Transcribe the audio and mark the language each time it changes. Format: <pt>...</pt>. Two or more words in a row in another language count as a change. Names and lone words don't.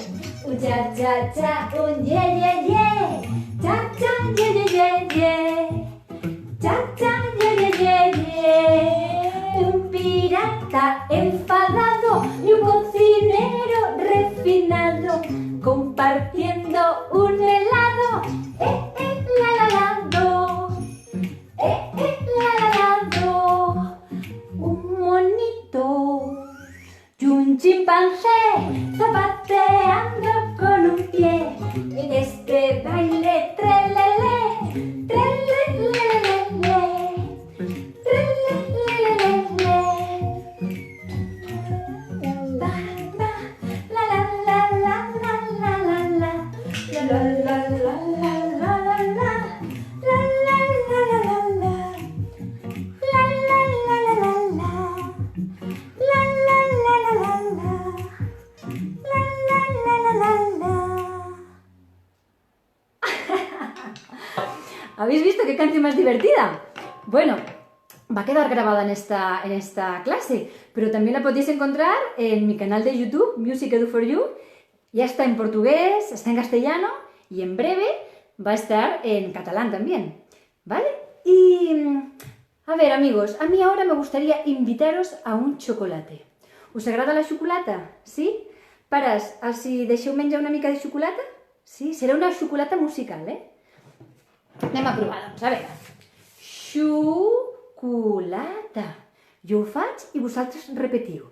<es>Un cha cha cha, un ye ye ye. Cha cha ye ye ye ye. Cha cha ye ye ye ye. Un pirata enfadado y un cocinero refinado compartiendo un helado. La la la do. La la la do. Un monito y un chimpancé zapateando con un pie en este baile trelele, trelelelele, trelelelele. La la la la la la la la, la la la la la la la, la la la la la la, la la la la la la. La la la la la la, la la la la la la. ¿Habéis visto qué canción más divertida? Bueno, va a quedar grabada en esta clase, pero también la podéis encontrar en mi canal de YouTube, Music Edu for You. Ya está en portugués, está en castellano y en breve va a estar en catalán también, ¿vale? Y a ver, amigos, a mí ahora me gustaría invitaros a un xocolate.</es> <ca>Us agrada la xocolata? Sí? Pares, si deixeu menjar una mica de xocolata? Sí? Serà una xocolata musical, Anem a provar, doncs, a veure. Xocolata. Jo ho faig i vosaltres repetiu.</ca>